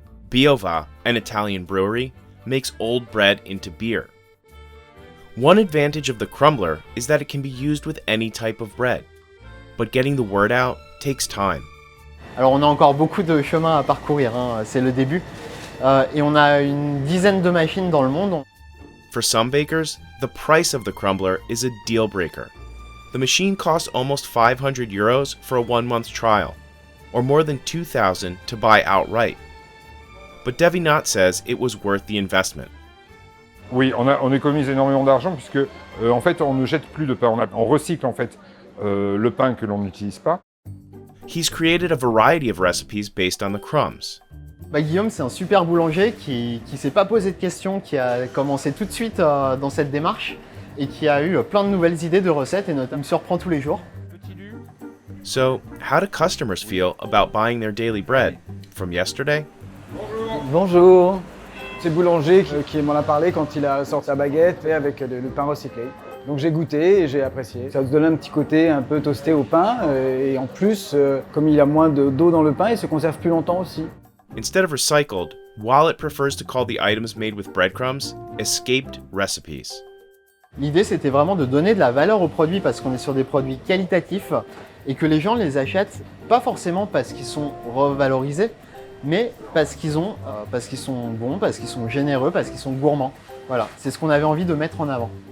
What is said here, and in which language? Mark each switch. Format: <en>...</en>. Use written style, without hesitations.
<en>Biogas, an Italian brewery, makes old bread into beer. One advantage of the Crumbler is that it can be used with any type of bread, but getting the word out takes time.</en> <fr>Alors on a encore beaucoup de chemin à parcourir, c'est le début, et on a une dizaine de machines dans le monde.</fr> <en>For some bakers, the price of the Crumbler is a deal breaker. The machine costs almost €500 for a 1-month trial, or more than $2,000 to buy outright. But Devenant says it was worth the investment.</en> <fr>Oui, on économise énormément d'argent puisque en fait on ne jette plus de pain, on recycle en fait le pain que l'on n'utilise pas.</fr> <en>He's created a variety of recipes based on the crumbs.</en> <fr>Guillaume, c'est un super boulanger qui s'est pas posé de questions, qui a commencé tout de suite dans cette démarche et qui a eu plein de nouvelles idées de recettes et notamment me surprend tous les jours.</fr> <en>So, how do customers feel about buying their daily bread from yesterday?</en> <fr>Bonjour, c'est le boulanger qui m'en a parlé quand il a sorti la baguette et avec le pain recyclé. Donc j'ai goûté et j'ai apprécié. Ça donne un petit côté un peu toasté au pain et en plus, comme il y a moins d'eau dans le pain, il se conserve plus longtemps aussi.</fr> <en>Instead of recycled, Wallet prefers to call the items made with breadcrumbs escaped recipes.</en> <fr>L'idée, c'était vraiment de donner de la valeur aux produits parce qu'on est sur des produits qualitatifs et que les gens les achètent pas forcément parce qu'ils sont revalorisés, mais parce qu'ils sont bons, parce qu'ils sont généreux, parce qu'ils sont gourmands. Voilà, c'est ce qu'on avait envie de mettre en avant.</fr>